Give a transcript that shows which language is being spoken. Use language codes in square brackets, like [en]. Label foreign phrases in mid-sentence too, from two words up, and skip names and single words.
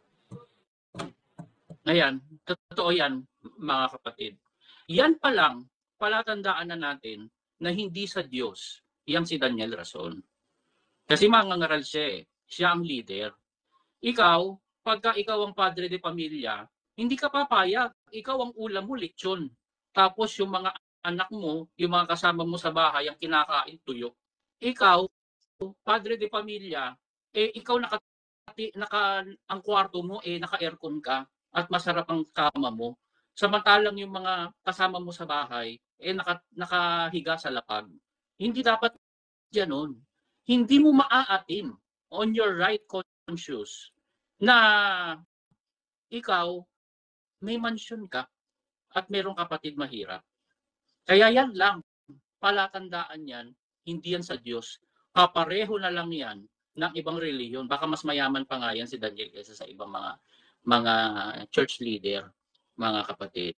[tl] Ayan, totoo yan, mga kapatid. Yan pa lang, palatandaan na natin na hindi sa Diyos yang si Daniel Rason. Kasi mangangaral siya eh. Siya ang leader. Ikaw, pagka ikaw ang padre de pamilya, hindi ka papayag. Ikaw ang ulam mo, lechon. Tapos yung mga anak mo, yung mga kasama mo sa bahay, ang kinakain tuyo. Ikaw, padre de pamilya, ikaw ang kwarto mo, naka-aircon ka at masarap ang kama mo. Samantalang yung mga kasama mo sa bahay, nakahiga sa lapag. Hindi dapat ganoon. Hindi mo maaatim [en] on your right conscience [tl] na ikaw may mansyon ka at mayroong kapatid mahirap. Kaya yan lang, palatandaan yan, hindi yan sa Diyos. Kapareho na lang yan ng ibang reliyon. Baka mas mayaman pa nga yan si Daniel kaysa sa ibang mga [en] church leader, [tl] mga kapatid.